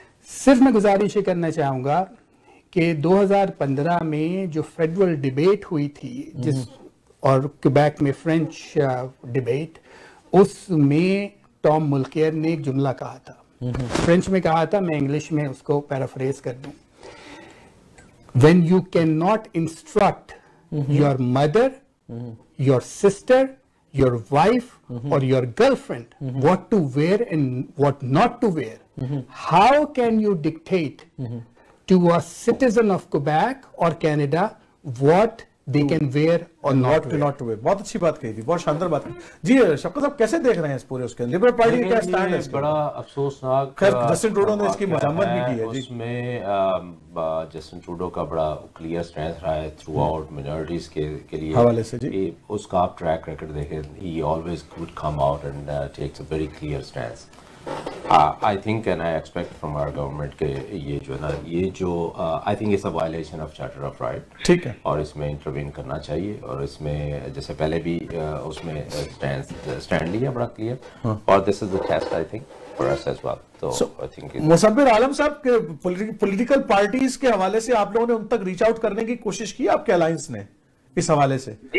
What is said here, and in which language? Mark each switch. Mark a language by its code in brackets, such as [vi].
[hi] सिर्फ मैं गुजारिश ये करना चाहूँगा कि 2015 में जो फेडरल डिबेट हुई थी और क्वेबेक में फ्रेंच डिबेट, उसमें टॉम मुल्केयर ने एक जुमला कहा था, फ्रेंच में कहा था, मैं इंग्लिश में उसको पैराफ्रेज कर दूं। [en] When you cannot instruct your mother, your sister, your wife, or your girlfriend what to wear and what not to wear, how can you dictate to a citizen of Quebec or Canada what they can wear or not to wear? [hi] बहुत अच्छी बात कही थी, बहुत शानदार बात कही जी। शफकत साहब कैसे देख रहे हैं इस पूरे उसके लिबरल पार्टी का क्या स्टैंड है? बड़ा अफसोसनाक, खैर जस्टिन ट्रूडो ने इसकी मजम्मत भी की है जी। उसमें जस्टिन ट्रूडो का बड़ा क्लियर स्टैंड रहा है थ्रू आउट मिनॉरिटीज के लिए हवाले से जी। उसका आप ट्रैक रिकॉर्ड देखें, [en] He always would come out and takes a very clear stand. I think and I expect from our government [hi] के ये जो ना [en] I think it's a violation of Charter of Right, [hi] ठीक है, और इसमें इंटरवीन करना चाहिए। और इसमें जैसे पहले भी उसमें स्टैंड लिया बड़ा क्लियर, और [en] This is the test I think for us as well. [hi] तो [en] I think [hi] मुसब्बिर आलम साहब के पॉलिटिकल पार्टीज के हवाले से आप लोगों ने उन तक रीच आउट करने की कोशिश की आपके अलायंस ने इस हवाले से?